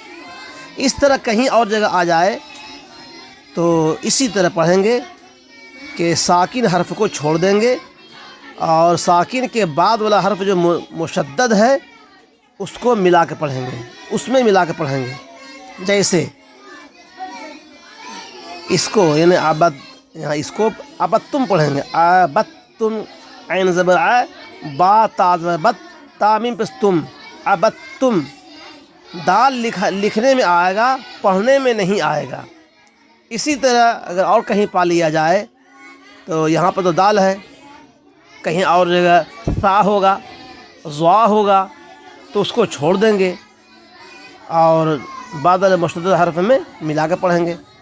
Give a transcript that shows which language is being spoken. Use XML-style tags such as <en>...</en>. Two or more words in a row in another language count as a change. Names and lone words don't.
<ur>اس طرح کہیں اور جگہ آ جائے تو اسی طرح پڑھیں گے کہ ساکن حرف کو چھوڑ دیں گے اور ساکن کے بعد والا حرف جو مشدد ہے اس کو ملا کے پڑھیں گے، اس میں ملا کے پڑھیں گے۔ جیسے اس کو یعنی عبد، یہاں اس کو ابتم پڑھیں گے، ابتم، عین زبر ع، با تا زبر بت، تا میم پس تم، ابتم۔ دال لکھنے میں آئے گا، پڑھنے میں نہیں آئے گا۔ اسی طرح اگر اور کہیں پا لیا جائے تو یہاں پر تو دال ہے، کہیں اور جگہ سا ہوگا، ضا ہوگا، تو اس کو چھوڑ دیں گے اور بعد مشدد حرف میں ملا کے پڑھیں گے۔</ur>